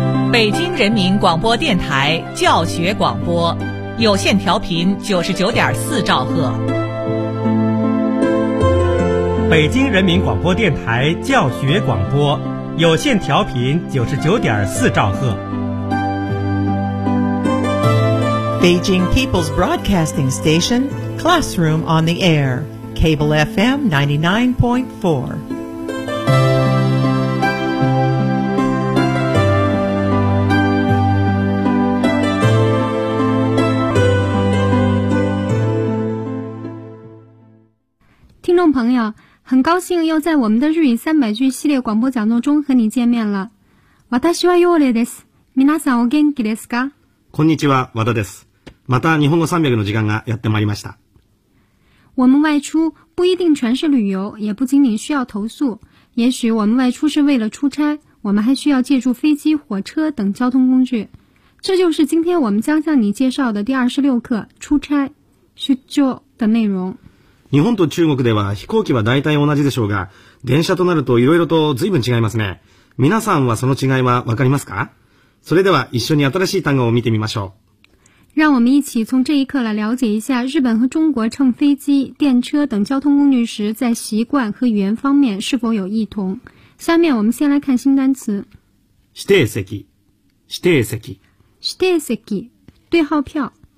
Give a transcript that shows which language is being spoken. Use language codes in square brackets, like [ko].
[zh] 北京人民广播电台教学广播，有线调频99.4兆赫。北京人民广播电台教学广播，有线调频99.4兆赫。 [en] Beijing People's Broadcasting Station, Classroom on the Air, Cable FM 99.4. [zh] Listeners, 朋友，很高兴又在我们的日语三百句系列广播讲座中和你见面了。 [ja] 私はヨーレです。皆さんお元気ですか？こんにちは、和田です。また日本語300の時間がやってまいりました。 [zh] 我们外出不一定全是旅游，也不仅仅需要投宿。也许我们外出是为了出差，我们还需要借助飞机、火车等交通工具。这就是今天我们将向你介绍的第26课“出差”出張的内容。 [ja] 日本と中国では飛行機は大体同じでしょうが、電車となるといろいろと随分違いますね。皆さんはその違いはわかりますか？それでは一緒に新しい単語を見てみましょう。 [zh] 让我们一起从这一课来了解一下日本和中国乘飞机、电车等交通工具时在习惯和语言方面是否有异同。下面我们先来看新单词。 [ja] 指定席、指定席、 [zh] 指定席、对号票。